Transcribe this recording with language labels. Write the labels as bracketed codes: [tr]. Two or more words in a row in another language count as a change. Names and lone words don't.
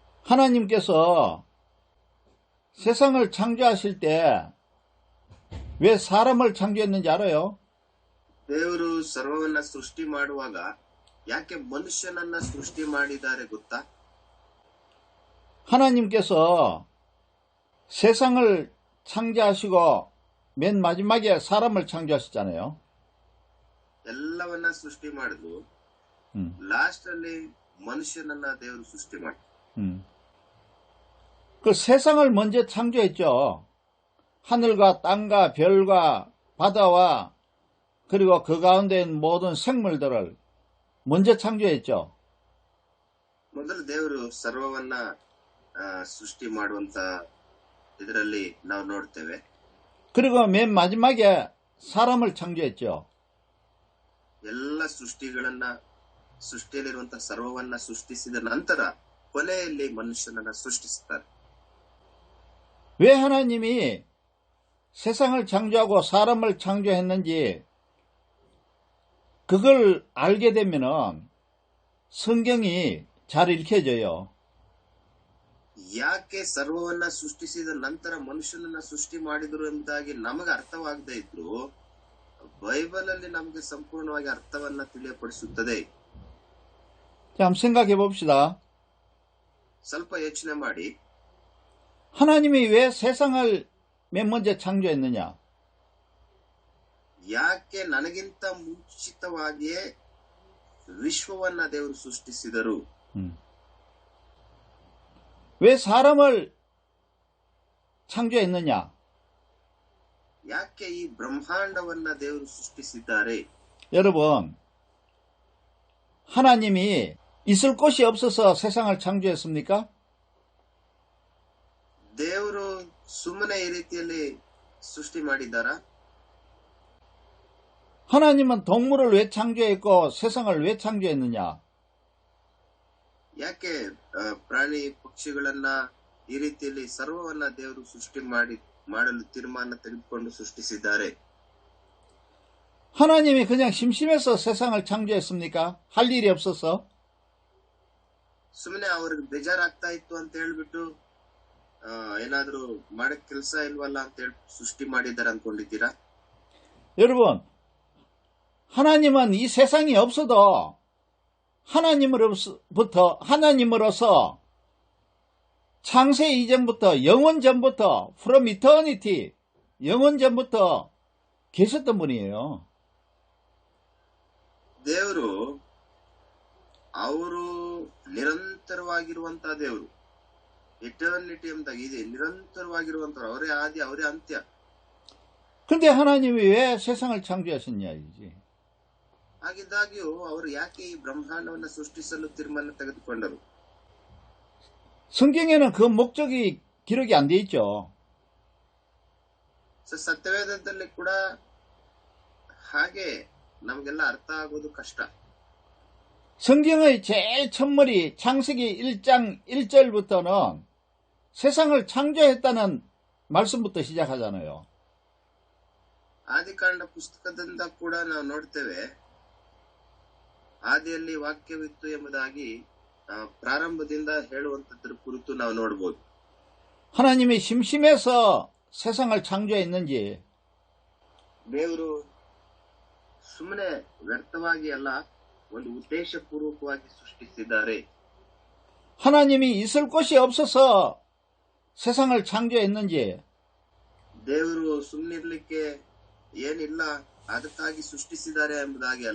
[ko] 하나님께서 세상을 창조하실 때 왜 사람을 창조했는지 알아요? [kn] ದೇವರು ಸರ್ವವನ್ನ ಸೃಷ್ಟಿ ಮಾಡುವಾಗ ಯಾಕೆ ಮನುಷ್ಯನನ್ನ ಸೃಷ್ಟಿ ಮಾಡಿದ್ದಾರೆ ಗೊತ್ತಾ? [ko] 하나님께서 세상을 창조하시고 맨 마지막에 사람을 창조하셨잖아요. [kn] ಎಲ್ಲವನ್ನ ಸೃಷ್ಟಿ ಮಾಡಿದ್ರು, ಲಾಸ್ಟ್ ಅಲ್ಲಿ ಮನುಷ್ಯನನ್ನ ದೇವರು ಸೃಷ್ಟಿ ಮಾಡಿ. [ko] 그 세상을 먼저 창조했죠. 하늘과 땅과 별과 바다와 그리고 그 가운데 있는 모든 생물들을 먼저 창조했죠. [kn] ಮೊದಲು ದೇವರು ಸರ್ವವನ್ನ ಸೃಷ್ಟಿ ಮಾಡುವಂತ ಇದರಲ್ಲಿ ನಾವು ನೋಡ್ತೇವೆ. [ko] 그리고 맨 마지막에 사람을 창조했죠. [kn] ಎಲ್ಲ ಸೃಷ್ಟಿಯಲ್ಲಿರುವಂತ ಸರ್ವವನ್ನ ಸೃಷ್ಟಿಸಿದ ನಂತರ ಕೊನೆಯಲ್ಲಿ ಮನುಷ್ಯನನ್ನ ಸೃಷ್ಟಿಸುತ್ತಾರೆ. [ko] 왜 하나님이 세상을 창조하고 사람을 창조했는지 그걸 알게 되면은 성경이 잘 읽혀져요. [kn] ಯಾಕೆ ಸರ್ವವನ್ನ ಸೃಷ್ಟಿಸಿದ ನಂತರ ಮನುಷ್ಯನನ್ನ ಸೃಷ್ಟಿ ಮಾಡಿದ್ರು ಎಂಬುದಾಗಿ ನಮಗೆ ಅರ್ಥವಾಗದೇ ಇದ್ರು ಬೈಬಲ್ ಅಲ್ಲಿ ನಮಗೆ ಸಂಪೂರ್ಣವಾಗಿ ಅರ್ಥವನ್ನ ತಿಳಿಯಪಡಿಸುತ್ತದೆ. [ko] 한번 생각해 봅시다. [kn] ಸ್ವಲ್ಪ ಯೋಚನೆ ಮಾಡಿ. [ko] 하나님이 왜 세상을 맨 먼저 창조했느냐? [kn] ಯಾಕೆ ನನಗಿಂತ ಮುಂಚಿತವಾಗಿಯೇ ವಿಶ್ವವನ್ನ ದೇವರು ಸೃಷ್ಟಿಸಿದರು? [ko] 왜 사람을 창조했느냐? [kn] ಯಾಕೆ ಈ ಬ್ರಹ್ಮಾಂಡವನ್ನ ದೇವರು ಸೃಷ್ಟಿಸಿದ್ದಾರೆ? [ko] 여러분, 하나님이 있을 곳이 없어서 세상을 창조했습니까? [kn] ದೇವರು ಸುಮ್ಮನೆ ಈ ರೀತಿಯಲ್ಲಿ ಸೃಷ್ಟಿ ಮಾಡಿದ್ದಾರಾ? [ko] 하나님은 동물을 왜 창조했고 세상을 왜 창조했느냐? [kn] ಯಾಕೆ ಪ್ರಾಣಿ ಪಕ್ಷಿಗಳನ್ನ ಈ ರೀತಿಯಲ್ಲಿ ಸರ್ವವನ್ನ ದೇವರು ಸೃಷ್ಟಿ ಮಾಡಲು ತೀರ್ಮಾನ ತೆಗೆದುಕೊಂಡು ಸೃಷ್ಟಿಸಿದ್ದಾರೆ? [ko] 하나님이 그냥 심심해서 세상을 창조했습니까? 할 일이 없어서? [kn] ಸುಮ್ಮನೆ ಅವ್ರಿಗೆ ಬೇಜಾರಾಗ್ತಾ ಇತ್ತು ಅಂತ ಹೇಳ್ಬಿಟ್ಟು ಏನಾದ್ರೂ ಮಾಡಕ್ ಕೆಲಸ ಇಲ್ವಲ್ಲ ಅಂತ ಹೇಳಿ ಸೃಷ್ಟಿ ಮಾಡಿದ್ದಾರೆ ಅನ್ಕೊಂಡಿದ್ದೀರಾ? [ko] 여러분, 하나님은 이 세상이 없어도 하나님으로서 창세 이전부터 영원 전부터 [en] from eternity [ko] 영원 전부터 계셨던 분이에요. [kn] ದೇವರು ಅವರು ನಿರಂತರವಾಗಿರುವಂತಹ ದೇವರು. ಎಟರ್ನಿಟಿ ಎಂಬುದಾಗಿ ಇದೆ, ನಿರಂತರವಾಗಿರುವಂತವ್ರು. ಅವರೇ ಆದಿ, ಅವರೇ ಅಂತ್ಯ. [ko] 근데 하나님이 왜 세상을 창조하셨냐 이지. [kn] ಹಾಗಿದ್ದಾಗ್ಯೂ ಅವರು ಯಾಕೆ ಈ ಬ್ರಹ್ಮಾಂಡವನ್ನು ಸೃಷ್ಟಿಸಲು ತೀರ್ಮಾನ ತೆಗೆದುಕೊಂಡರು? [ko] 성경에는 그 목적이 기록이 안 돼 있죠. [kn] ಸತ್ಯವೇದದಲ್ಲಿ ಕೂಡ ಹಾಗೆ ನಮಗೆಲ್ಲ ಅರ್ಥ ಆಗೋದು ಕಷ್ಟ. [ko] 성경의 제일 첫머리 창세기 1장 1절부터는 세상을 창조했다는 말씀부터 시작하잖아요. [kn] ಆದಿಕಾಂಡ ಪುಸ್ತಕದಿಂದ ಕೂಡ ನಾವು ನೋಡ್ತೇವೆ, ಆದಿಯಲ್ಲಿ ವಾಕ್ಯವಿತ್ತು ಎಂಬುದಾಗಿ ಪ್ರಾರಂಭದಿಂದ ಹೇಳುವಂತದ್ರ ಕುರಿತು ನಾವು ನೋಡಬಹುದು. [ko] 하나님이 심심해서 세상을 창조했는지 [kn] ದೇವರು ಸುಮ್ಮನೆ ವ್ಯರ್ಥವಾಗಿ ಅಲ್ಲ, ಒಂದು ಉದ್ದೇಶಪೂರ್ವಕವಾಗಿ ಸೃಷ್ಟಿಸಿದ್ದಾರೆ. [ko] 하나님이 있을 곳이 없어서 세상을 창조했는지 [kn] ದೇವರು ಸುಮ್ಮನಿರ್ಲಿಕ್ಕೆ ಏನಿಲ್ಲ ಅದಕ್ಕಾಗಿ ಸೃಷ್ಟಿಸಿದ್ದಾರೆ ಎಂಬುದಾಗಿ ಅಲ್ಲ.